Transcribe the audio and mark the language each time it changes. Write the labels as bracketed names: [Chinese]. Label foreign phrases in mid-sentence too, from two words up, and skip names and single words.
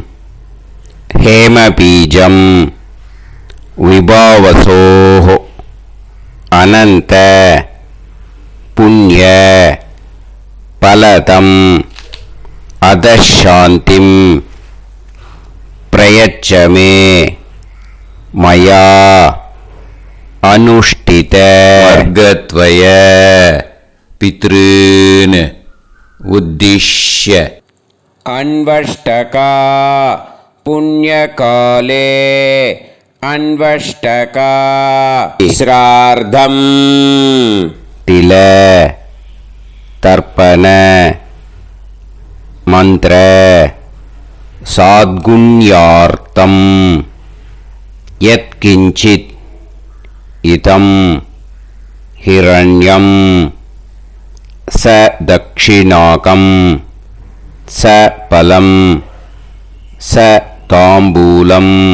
[Sanskrit] हेमबीजं विभावसोः अनन्त पुण्य फलदं अतःशान्तिं प्रयच्छमे मया अनुष्ठित वर्गद्वय पितॄन् उद्दिश्य. अन्वष्टका पुण्यकाले अन्वष्टका श्रार्धम् तिल तर्पण मंत्र साद्गुण्यार्थम यत्किंचित् इदं हिरण्यं स दक्षिणाकं स फलं स ताम्बूलं